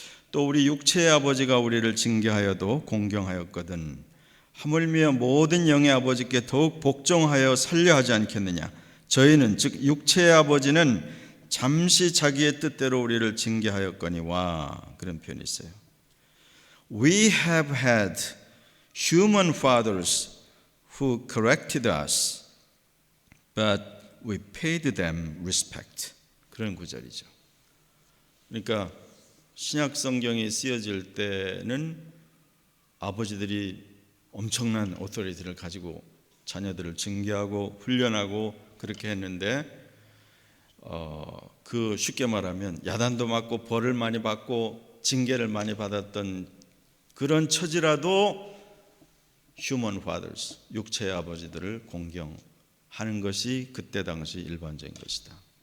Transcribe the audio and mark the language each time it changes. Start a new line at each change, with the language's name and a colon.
Korean: 또 우리 육체의 아버지가 우리를 징계하여도 공경하였거든 하물며 모든 영의 아버지께 더욱 복종하여 살려하지 않겠느냐. 저희는 즉 육체의 아버지는 잠시 자기의 뜻대로 우리를 징계하였거니와 그런 표현이 있어요.
English: We have had human fathers who corrected us, but we paid them respect.
Korean: 그런 구절이죠. 그러니까 신약 성경이 쓰여질 때는 아버지들이 엄청난 오토리티를 가지고 자녀들을 징계하고 훈련하고 그렇게 했는데 그 쉽게 말하면 야단도 맞고 벌을 많이 받고 징계를 많이 받았던 그런 처지라도
English: human fathers,
Korean: 육체의 아버지들을 공경하는 것이 그때 당시 일반적인 것이다.